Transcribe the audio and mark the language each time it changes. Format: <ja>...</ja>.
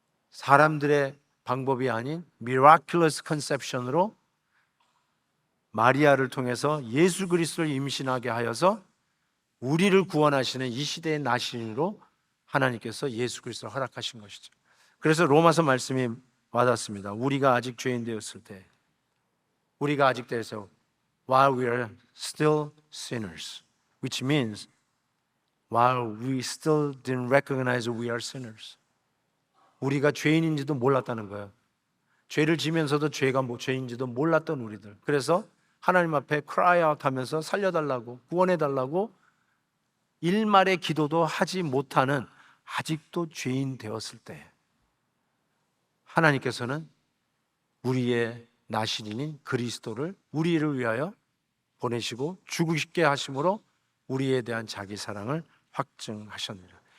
<ko>사람들의 방법이 아닌 miraculous conception으로 마리아를 통해서 예수 그리스도를 임신하게 하여서 우리를 구원하시는 이 시대의 나신으로 하나님께서 예수 그리스도를 허락하신 것이죠. 그래서 로마서 말씀이 와닿습니다. 우리가 아직 죄인 되었을 때, 우리가 아직 되어서</ko> <en>while we are still sinners, which means while we still didn't recognize we are sinners.</en> <ko>우리가 죄인인지도 몰랐다는 거예요. 죄를 지면서도 죄가 죄인지도 몰랐던 우리들. 그래서 하나님 앞에 cry out 하면서 살려달라고, 구원해달라고 일말의 기도도 하지 못하는 아직도 죄인 되었을 때 하나님께서는 우리의 나시린인 그리스도를 우리를 위하여 보내시고 죽으시게 하심으로 우리에 대한 자기 사랑을 확증하셨느니라.</ko>